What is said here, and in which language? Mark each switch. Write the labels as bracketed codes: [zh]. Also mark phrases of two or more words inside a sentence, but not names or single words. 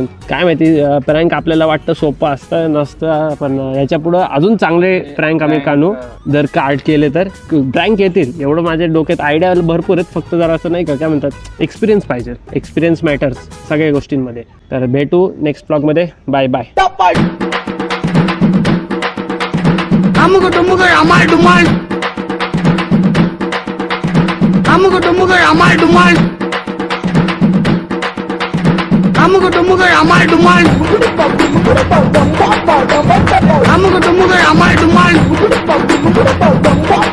[mr] काय माहिती प्रँक आपल्याला वाटतं सोपं असतं नसतं, पण ह्याच्या पुढं अजून चांगले प्रँक आम्ही काढू. जर कार्ड केले तर प्रँक येतील, एवढं माझ्या डोक्यात आयडिया भरपूर आहेत. फक्त जरा असं नाही का काय म्हणतात एक्सपिरियन्स पाहिजे. [en] experience matters [mr] सगळ्या गोष्टींमध्ये. तर भेटू नेक्स्ट ब्लॉगमध्ये. [en] bye bye. Amuga dumuga amal dumal. Amuga dumuga amal dumal. Amuga dumuga amal dumal. Amuga dumuga amal dumal.